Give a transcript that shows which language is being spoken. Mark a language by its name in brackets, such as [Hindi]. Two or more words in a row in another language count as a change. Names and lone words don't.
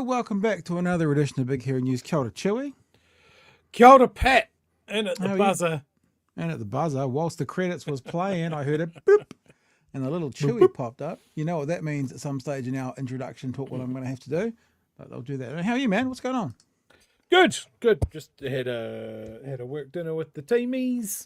[English] Welcome back to another edition of Big Hero News. [Māori] Kia ora, Chewie. Kia ora, [English] Pat. And at the buzzer. And at the buzzer, whilst the credits was playing, I heard it boop, and a little Chewie popped up. You know what that means at some stage in our introduction talk, what I'm going to have to do. But they'll do that. How are you, man? What's going on? Good. Just had a work dinner with the teamies.